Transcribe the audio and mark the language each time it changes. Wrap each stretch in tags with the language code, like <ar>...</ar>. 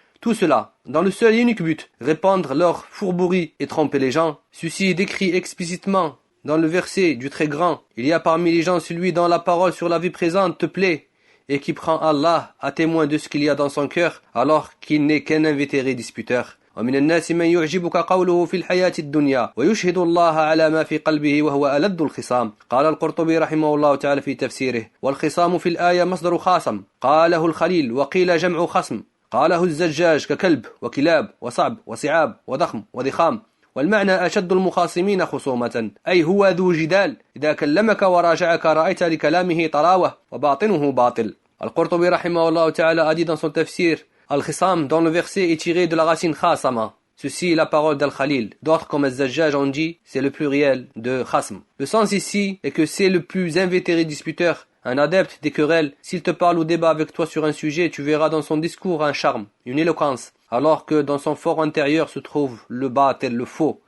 <fr>Tout cela, dans le seul et unique but, répandre leur fourberie et tromper les gens. Ceci est décrit explicitement dans le verset du Très Grand. Il y a parmi les gens celui dont la parole sur la vie présente te plaît, et qui prend Allah à témoin de ce qu'il y a dans son cœur, alors qu'il n'est qu'un invétéré disputeur.</fr> <ar>ومن الناس من يعجبك قوله في الحياة الدنيا ويشهد الله على ما في قلبه وهو ألد الخصام. قال القرطبي رحمه الله تعالى في تفسيره: والخصام في الآية مصدر خاصم، قاله الخليل وقيل جمع خصم، قاله الزجاج ككلب وكلاب وصعب وصعاب وضخم وضخام، والمعنى أشد المخاصمين خصومة، أي هو ذو جدال، إذا كلمك وراجعك رأيت لكلامه طراوة وباطنه باطل. القرطبي رحمه الله تعالى</ar> <fr>a dit dans son tafsir: Al-Khissam, dont le verset est tiré de la racine khasama. Ceci est la parole d'Al-Khalil. D'autres, comme Al-Zajjaj, ont dit, c'est le pluriel de khasm. Le sens ici est que c'est le plus invétéré disputeur, un adepte des querelles. S'il te parle ou débat avec toi sur un sujet, tu verras dans son discours un charme, une éloquence, alors que dans son fort intérieur se trouve le batil, le faux.</fr>